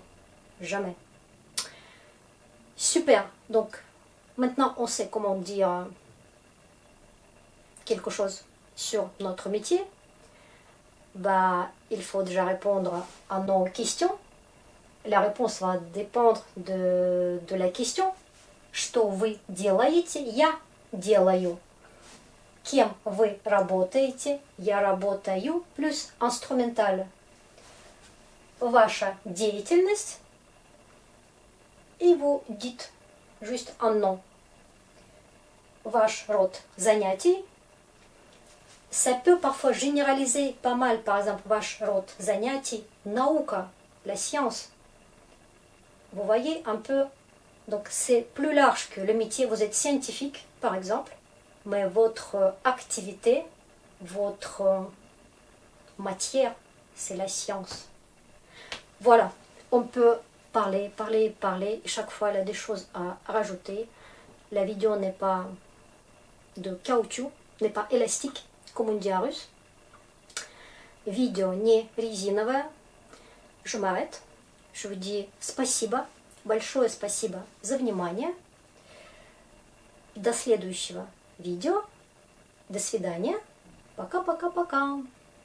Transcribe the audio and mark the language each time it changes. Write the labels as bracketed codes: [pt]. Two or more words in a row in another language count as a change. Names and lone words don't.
[fr] Jamais. Super. Donc, maintenant, on sait comment dire quelque chose sur notre métier. Bah, il faut déjà répondre à nos questions. La réponse va dépendre de la question. [ru] Что вы делаете? Я делаю. Кем вы работаете? Я работаю. [fr] Plus instrumental. [ru] ваша деятельность, [fr] et vous dites juste un nom. [ru] Ваш род занятий. [fr] Ça peut parfois généraliser pas mal, par exemple, [ru] ваш род занятий, наука, [fr] la science. Vous voyez un peu, donc c'est plus large que le métier. Vous êtes scientifique, par exemple, mais votre activité, votre matière, c'est la science. Voilà, on peut parler, parler, parler. Chaque fois, il y a des choses à rajouter. La vidéo n'est pas de caoutchouc, n'est pas élastique, comme on dit en russe. [ru] Видео не резиновое. [fr] Je m'arrête. Je vous dis [ru] спасибо, большое спасибо за внимание. До следующего видео. До свидания. Пока-пока-пока.